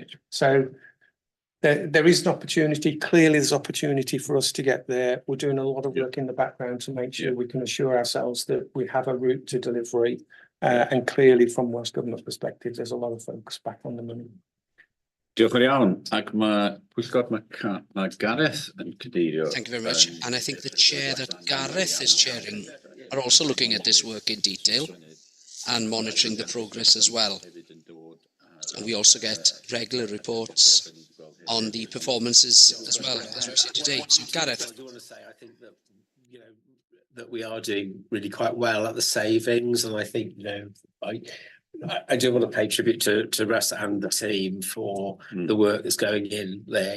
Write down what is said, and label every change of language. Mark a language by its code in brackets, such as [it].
[en] So there is an opportunity. Clearly, there's opportunity for us to get there. We're doing a lot of work in the background to make sure we can assure ourselves that we have a route to delivery. And clearly, from Welsh Government perspective, there's a lot of focus back on the money. [cy] Diolch yn iawn. Ac mae Gareth yn cadeirio. [en] Thank you very much. And I think the chair that Gareth is chairing are also looking at this work in detail and monitoring the progress as well. And we also get regular reports on the performances as well, as we see today. So Gareth. I do want to say, I think that, that we are doing really quite well at the savings, and I think, you know, I do want to pay tribute to Russ and the team for the work that's going in there.